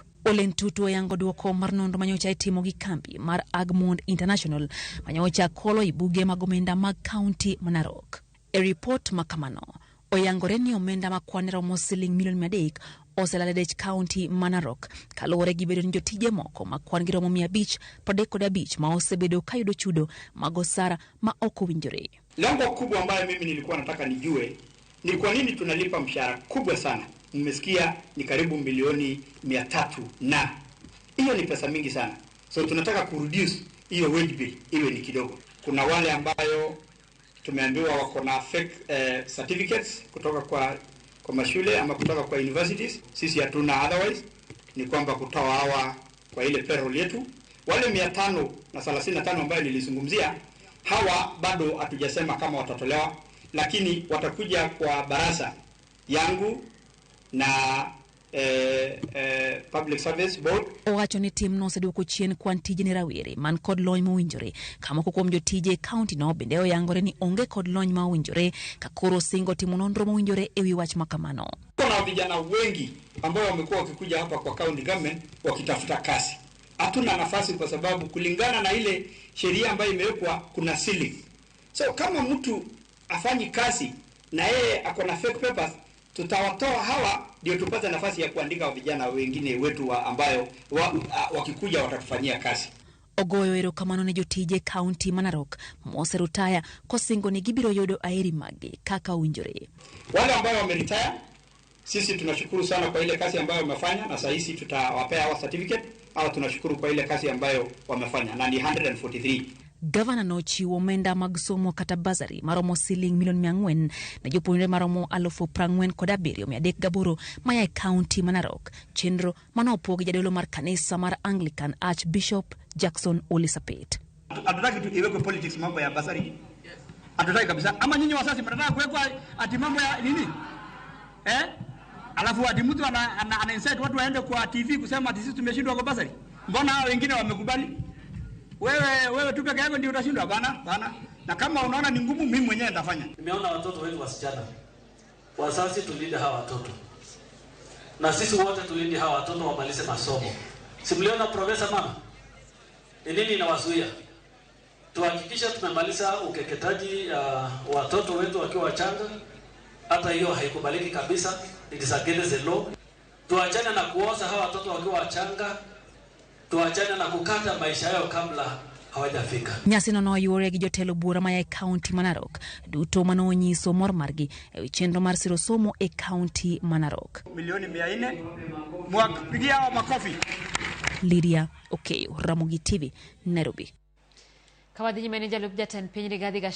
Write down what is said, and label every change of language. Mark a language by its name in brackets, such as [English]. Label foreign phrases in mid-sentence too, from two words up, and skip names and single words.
[Luo (Kenya and Tanzania)] Ole Ntutu yango duoko mar nonro manyocha itimo gi kambi mar Agmond International manyocha kolo ibuge mag omenda mag county Manarok. E report makamano oyangore ni omenda makwane romo siling million 300 oselalo county Manarok kalore gi bedo ni jotije moko makwan gi romo 535 ma osebedo kayudo chudo mag osara ma ok owinjore. [Swahili] Lengo kubwa ambayo mimi nilikuwa nataka nijue ni kwa nini tunalipa mshahara kubwa sana. Mmesikia ni karibu milioni 300 na hiyo ni pesa mingi sana. So tunataka kureduce hiyo [English] wage bill [Swahili] iwe ni kidogo. Kuna wale ambayo tumeambiwa wako na [English] fake certificates [Swahili] kutoka kwa mashule ama kutoka kwa universities. Sisi hatuna, otherwise ni kwamba kutoa hawa kwa ile payroll yetu. Wale 535 ambayo nilizungumzia hawa bado hatujasema kama watatolewa, lakini watakuja kwa baraza yangu na Public Service Board. [Luo (Kenya and Tanzania)] Owacho ni tim no seduoko chien kwan tije ni rawere man kod lony mowinjore kama kuom jotije county no bende oyangore ni onge kod lony mowinjore ka koro singo timo nonro mowinjore ewi wach makamano. [Swahili] Kuna vijana wengi ambao wamekuwa wakikuja hapa kwa county government wakitafuta kazi. Hatuna nafasi kwa sababu kulingana na ile sheria ambayo imewekwa kuna ceiling. So kama mtu afanyi kazi na yeye akona [English] fake papers, [Swahili] tutawatoa hawa ndio tupate nafasi ya kuandika vijana wengine wetu ambayo wakikuja watatufanyia kazi. [Luo (Kenya and Tanzania)] Ogoyo erokamano ne jotije county Manarok moserutaya kosingo ni gibiro yudo aeri magi kaka owinjore. [Swahili] Wale ambao wameretire sisi tunashukuru sana kwa ile kazi ambayo wamefanya na sasa hivi tutawapea hawa certificate au tunashukuru kwa ile kazi ambayo wamefanya na ni 143. [Luo (Kenya and Tanzania)] Governor no chiwo omenda mag somo kata bursary maromo siling million 400 na jopuonjre maromo 47,308 maya county Manarok. Chenro manopogi jadolo mar kanisa mar Anglican Archbishop Jackson Olisapet. [Swahili] Hatutaki tu iwekwe politics mambo ya bursary. Hatutaki kabisa. Ama nyinyi wasasi mnataka kuwekwa ati mambo ya nini? Alafu ati mtu ana insert watu waende kwa TV kusema ati sisi tumeshindwa kwa bursary. Mbona hao wengine wamekubali? Wewe tu peke yako ndio utashindwa bana. Na kama unaona ni ngumu mimi mwenyewe nitafanya. Nimeona watoto wetu wasichana. Wazazi tulinde hawa watoto. Na sisi wote tulinde hawa watoto wamalize masomo. Simliona profesa mama? Nini inawazuia? Tuhakikisha tumemaliza ukeketaji watoto wetu wakiwa wachanga. Hata hiyo haikubaliki kabisa. [English] It is against the law. [Swahili] Tuachane na kuoza hawa watoto wakiwa wachanga. Tuachane na kukata maisha yao kabla hawajafika. [Luo (Kenya and Tanzania)] Nyasi no yore gi jotelo bura maya county Manarok duto manonyiso mor margi e chenro mar siro somo e county Manarok. [Swahili] Milioni 400 mwapigia hao makofi. Lydia Okeyo, Ramogi TV, Nairobi. [Luo (Kenya and Tanzania)] Kawadhi manager Lupjatan Piny Rigathi